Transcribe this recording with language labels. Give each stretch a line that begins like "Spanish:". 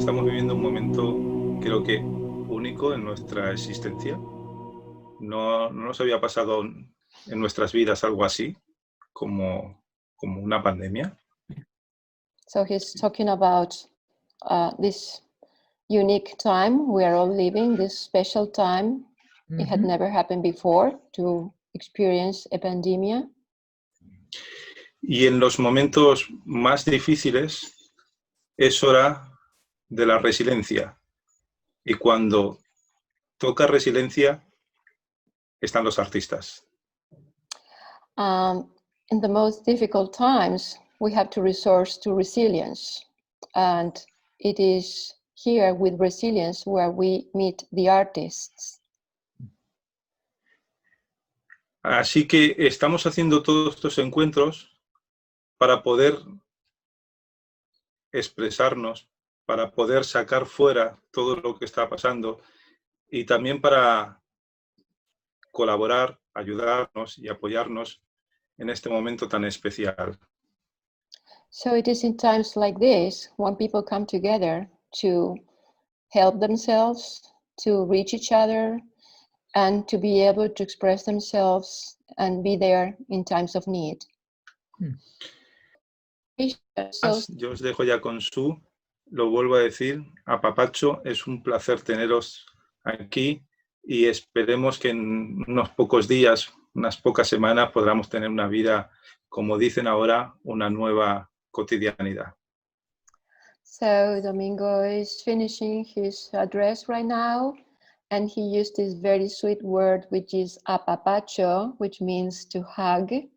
Spanish: viviendo un momento, creo que único en nuestra existencia. No nos había pasado en nuestras vidas algo así, como una pandemia.
English: So he's talking about this unique time we are all living, this special time. It had never happened before to experience a pandemia.
Spanish: Y en los momentos más difíciles es hora de la resiliencia. Y cuando toca resiliencia, están los artistas.
English: In the most difficult times, we have to resort to resilience. And it is here with resilience where we meet the artists.
Spanish: Así que estamos haciendo todos estos encuentros para poder expresarnos, para poder sacar fuera todo lo que está pasando y también para colaborar, ayudarnos y apoyarnos en este momento tan especial.
English: So it is in times like this when people come together to help themselves, to reach each other, and to be able to express themselves and be there in times of need.
Spanish: Yo os dejo ya con Sue, lo vuelvo a decir, apapacho, es un placer teneros aquí y esperemos que en unos pocos días, unas pocas semanas, podamos tener una vida, como dicen ahora, una nueva cotidianidad.
English: So Domingo is finishing his address right now, and he used this very sweet word, which is apapacho, which means to hug.